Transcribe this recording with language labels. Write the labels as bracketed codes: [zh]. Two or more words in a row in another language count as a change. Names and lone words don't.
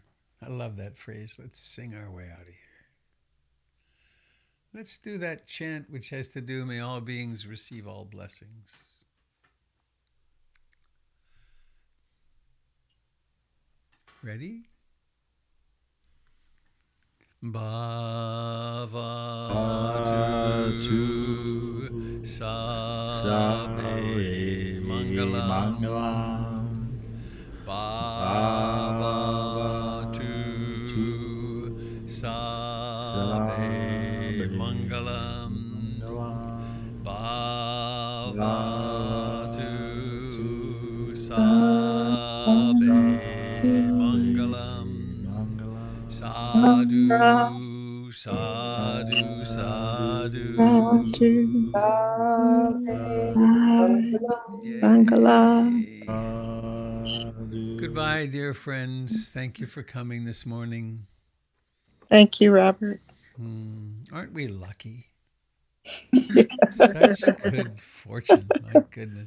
[en] I love that phrase. Let's sing our way out of here. Let's do that chant which has to do, may all beings receive all blessings. Ready? [pi] Bhavatu Sabe Mangalam. Bhavatu Sabe Sabe Mangalam Bhavatu Sabe Mangalam Sadhu Sadhu Sadhu Yay. [en] Goodbye, dear friends. Thank you for coming this morning. Thank you, Robert. Aren't we lucky? Such good fortune. My goodness.